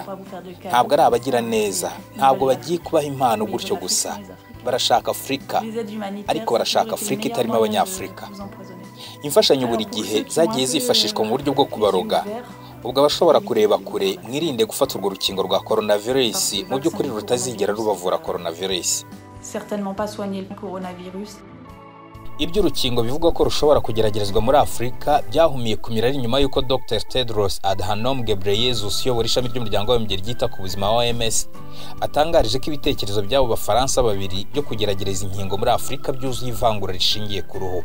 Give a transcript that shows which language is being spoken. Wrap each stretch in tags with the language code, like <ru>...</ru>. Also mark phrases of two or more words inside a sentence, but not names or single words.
<rw>Ntabwo ari abagira neza, ntabwo bagiye kubaha impano gutyo gusa. Barashaka Afurika, ariko barashaka Afurika itarimo Abanyafurika. Imfashanyo buri gihe zagiye zifashishwa mu buryo bwo kubaroga. Ubwo abashobora kureba kure, mwirinde gufata urwo rukingo rwa coronavirus, mu by'ukuri rutazigera rubavura coronavirus.</rw> <fr>Certainement pas soigner le coronavirus.</fr> <rw>Ibyo urukingo bivuga ko rushobora kugeragerezwa muri Afurika byahumiye kumira ari nyuma y'uko Dr. Tedros Adhanom Ghebreyesus uyobora ishami ry'umuryango w'abibumbye ryita ku buzima OMS atangarije ko ibitekerezo by'abo Bafaransa babiri byo kugerageza inkingo muri Afurika byuzuye ivangura rishingiye ku ruhu.</rw>